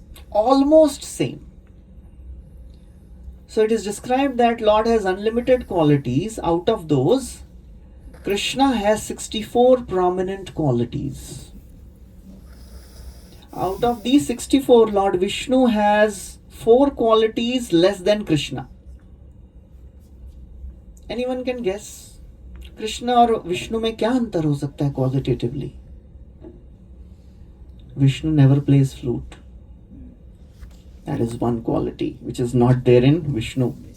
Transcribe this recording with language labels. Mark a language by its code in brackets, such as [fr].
[en] Almost same. So it is described that Lord has unlimited qualities. Out of those, Krishna has 64 prominent qualities. Out of these 64, Lord Vishnu has 4 qualities less than Krishna. Anyone can guess? [hi] Krishna और विष्णु में क्या अंतर हो सकता है qualitatively? [en] Vishnu never plays flute. That is one quality which is not there in Vishnu.